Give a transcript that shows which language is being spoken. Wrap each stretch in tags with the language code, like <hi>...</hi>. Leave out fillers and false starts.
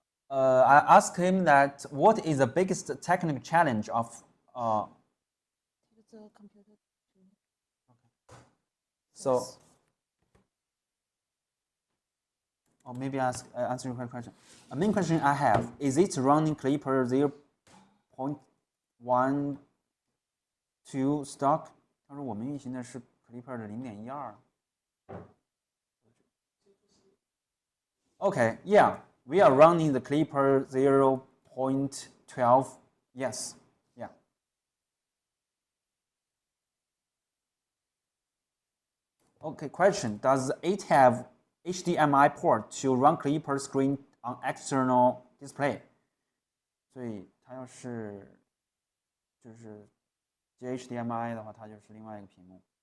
<en>I asked him that what is the biggest technical challenge of so or maybe answer your question. A main question I have is it running Klipper 0.12 stock?</en> <zh>他说我们运行的是 Klipper 的 0.12.</zh> <en>Okay, yeah, we are running the Klipper 0.12. Yes, yeah. Okay, question: does it have HDMI port to run Klipper screen on external display?</en> <zh>所以它要是就是接 HDMI 的话，它就是另外一个屏幕。</zh>